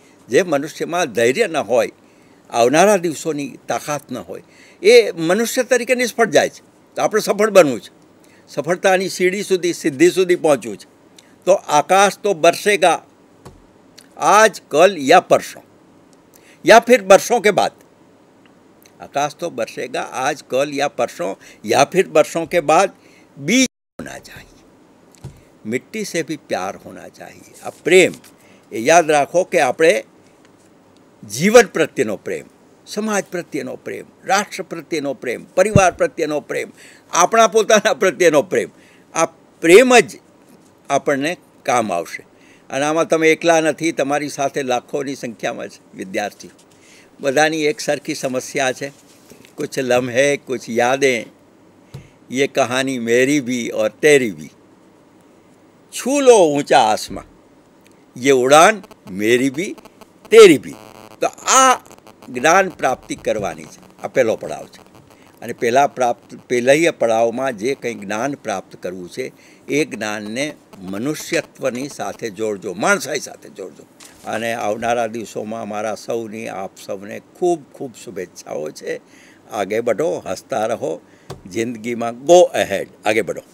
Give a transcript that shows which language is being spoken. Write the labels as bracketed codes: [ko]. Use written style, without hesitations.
[gu] જે મનુષ્યમાં ધૈર્ય ન હોય, આવનારા દિવસોની તાકાત ન હોય, એ મનુષ્ય તરીકે નિષ્ફળ જાય છે. તો આપણે સફળ બનવું છે, સફળતાની સીડી સુધી, સિદ્ધિ સુધી પહોંચવું છે. [hi] તો આકાશ તો બરસેગા આજ કલ યા પરસોं या फिर बरसों के बाद. आकाश तो बरसेगा आज कल या परसों या फिर बरसों के बाद. बीज होना चाहिए, मिट्टी से भी प्यार होना चाहिए. अब प्रेम ये याद [gu] રાખો કે આપણે જીવન પ્રત્યેનો પ્રેમ, સમાજ પ્રત્યેનો પ્રેમ, રાષ્ટ્ર પ્રત્યેનો પ્રેમ, પરિવાર પ્રત્યેનો પ્રેમ, આપણા પોતાના પ્રત્યેનો પ્રેમ, આ પ્રેમ જ આપણને કામ આવશે. અને આમાં તમે એકલા નથી, તમારી સાથે લાખોની સંખ્યામાં છે વિદ્યાર્થીઓ. બધાની એક સરખી સમસ્યા છે. [hi] कुछ लम्हे कुछ यादें, ये कहानी मेरी भी और तेरी भी. छू लो ऊंचा आसमां, ये उड़ान मेरी भी तेरी भी. [gu] તો આ જ્ઞાન પ્રાપ્તિ કરવાની છે. આ પહેલો પડાવ છે. અને પહેલા પડાવમાં જે કંઈ જ્ઞાન પ્રાપ્ત કરવું છે એ જ્ઞાનને મનુષ્યત્વની સાથે જોડજો, માણસાઈ સાથે જોડજો. અને આવનારા દિવસોમાં મારા સૌની, આપ સૌને ખૂબ ખૂબ શુભેચ્છાઓ છે. [hi] आगे बढ़ो, हंसता रहो, जिंदगी में गो अहेड, आगे बढ़ो.